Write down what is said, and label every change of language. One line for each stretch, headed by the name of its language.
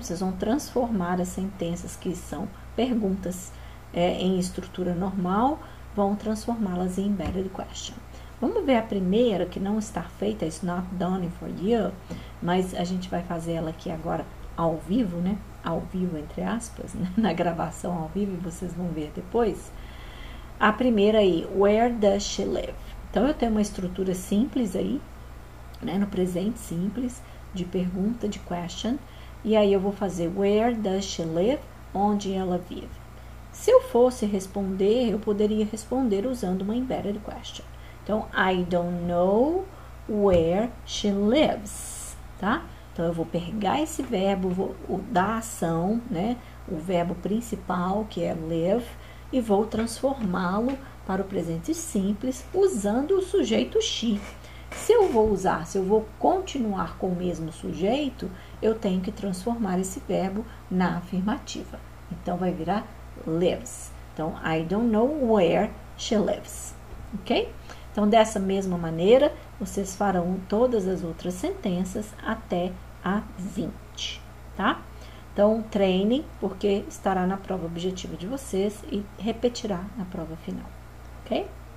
Portuguese: Vocês vão transformar as sentenças que são perguntas em estrutura normal, vão transformá-las em embedded question. Vamos ver a primeira, que não está feita,
English: it's not done for you,
Portuguese: mas a gente vai fazer ela aqui agora ao vivo, né? Ao vivo, entre aspas, né? Na gravação ao vivo, e vocês vão ver depois. A primeira aí,
English: where does she live?
Portuguese: Então, eu tenho uma estrutura simples aí, né? No presente simples, de pergunta, de question, e aí eu vou fazer
English: where does she live?
Portuguese: Onde ela vive. Se eu fosse responder, eu poderia responder usando uma embedded question.
English: Então, I don't know where she lives, tá?
Portuguese: Então, eu vou pegar esse verbo, vou dar a ação, né? O verbo principal, que é live, e vou transformá-lo para o presente simples usando o sujeito she. Se eu vou continuar com o mesmo sujeito, eu tenho que transformar esse verbo na afirmativa. Então, vai virar lives.
English: Então, I don't know where she lives. Ok?
Portuguese: Então, dessa mesma maneira, vocês farão todas as outras sentenças até a 20, tá? Então, treinem, porque estará na prova objetiva de vocês e repetirá na prova final, ok?